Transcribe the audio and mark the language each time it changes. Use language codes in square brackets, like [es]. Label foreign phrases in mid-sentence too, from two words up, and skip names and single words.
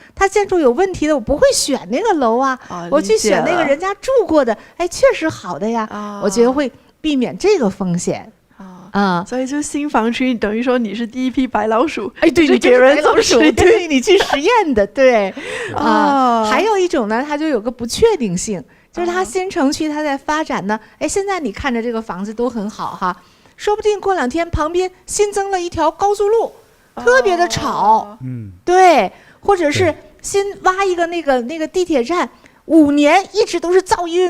[zh] 它建築有問題的，我不會選那個樓啊，我去選那個人家住過的，哎，確實好的呀。我覺得會避免這個風險。所以就新房區等於說你是第一批白老鼠，哎，對，你給人做實驗，對，你去實驗的，對，還有一種呢，它就有個不確定性，就是它新城區它在發展呢，哎，現在你看着這個房子都很好哈，說不定過2天旁邊新增了一條高速路，特別的吵，對，或者是新挖一個那個地鐵站。5年一直都是噪音，